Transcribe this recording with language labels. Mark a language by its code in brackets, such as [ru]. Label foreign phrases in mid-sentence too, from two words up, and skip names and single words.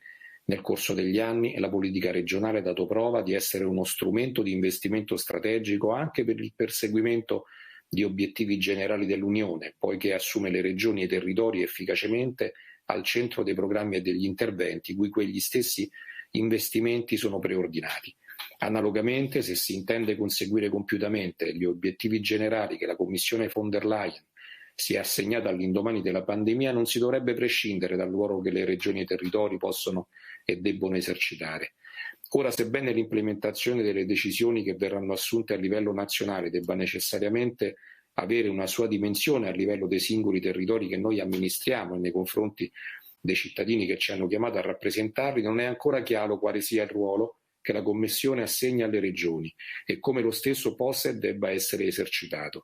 [it] Nel corso degli anni la politica regionale ha dato prova di essere uno strumento di investimento strategico anche per il perseguimento di obiettivi generali dell'Unione, poiché assume le regioni e i territori efficacemente al centro dei programmi e degli interventi cui quegli stessi investimenti sono preordinati. Analogamente, se si intende conseguire compiutamente gli obiettivi generali che la Commissione von der Leyen si è assegnata all'indomani della pandemia, non si dovrebbe prescindere dal ruolo che le regioni e i territori possono e debbono esercitare. Ora, sebbene l'implementazione delle decisioni che verranno assunte a livello nazionale debba necessariamente avere una sua dimensione a livello dei singoli territori che noi amministriamo e nei confronti dei cittadini che ci hanno chiamato a rappresentarli, non è ancora chiaro quale sia il ruolo che la Commissione assegna alle regioni e come lo stesso possa e debba essere esercitato.